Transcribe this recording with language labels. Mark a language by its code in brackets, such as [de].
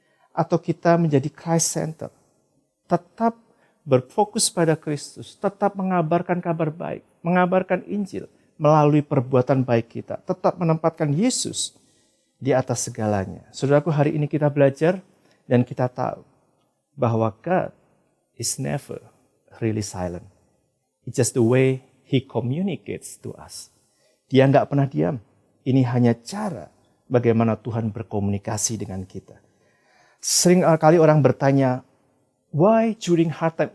[id] Atau kita menjadi Christ-centered? Tetap berfokus pada Kristus, tetap mengabarkan kabar baik, mengabarkan Injil melalui perbuatan baik kita. Tetap menempatkan Yesus di atas segalanya. Saudaraku, hari ini kita belajar dan kita tahu bahwa [en] God is never really silent. It's just the way He communicates to us. [id] Dia nggak pernah diam. Ini hanya cara bagaimana Tuhan berkomunikasi dengan kita. Sering kali orang bertanya, [en] why during hard time?